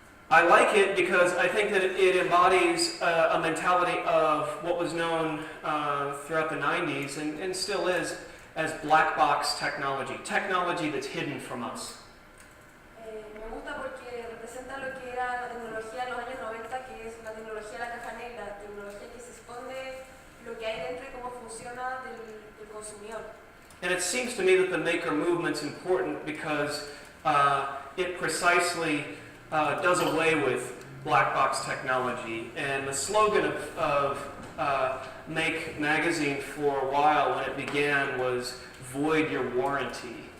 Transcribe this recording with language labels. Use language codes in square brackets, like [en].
[en] I like it because I think that it embodies a mentality of what was known throughout the 90s and still is as black box technology, technology that's hidden from us. [es] Me gusta porque representa lo que era la tecnología en los años 90, que es la tecnología de la caja negra, tecnología que se esconde lo que hay dentro y cómo funciona del consumidor. [en] And it seems to me that the maker movement's important because it precisely does away with black box technology. And the slogan of Make magazine for a while when it began was void your warranty.